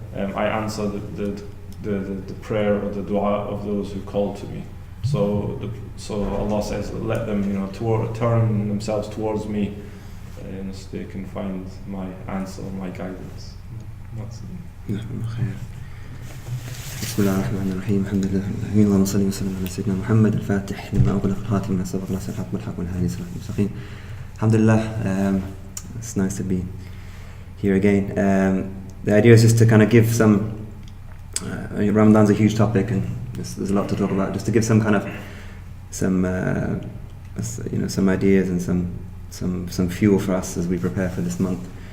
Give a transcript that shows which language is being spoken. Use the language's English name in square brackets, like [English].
[English] I answer the prayer or the dua of those who call to me. So Allah says, let them turn themselves towards me awareness, they can find my answer, my guidance. That's it. [Arabic] بسم الله الرحمن الرحيم الحمد لله العالمين اللهم صل وسلم على سيدنا محمد الفاتح لما أغلق الخاتم من سبق ناصر الحق بالحق والهادي صراط المستقيم. [English] Alhamdulillah, it's nice to be here again. The idea is just to kind of give some. Ramadan's a huge topic, and there's a lot to talk about. Just to give some kind of some ideas and some fuel for us as we prepare for this month.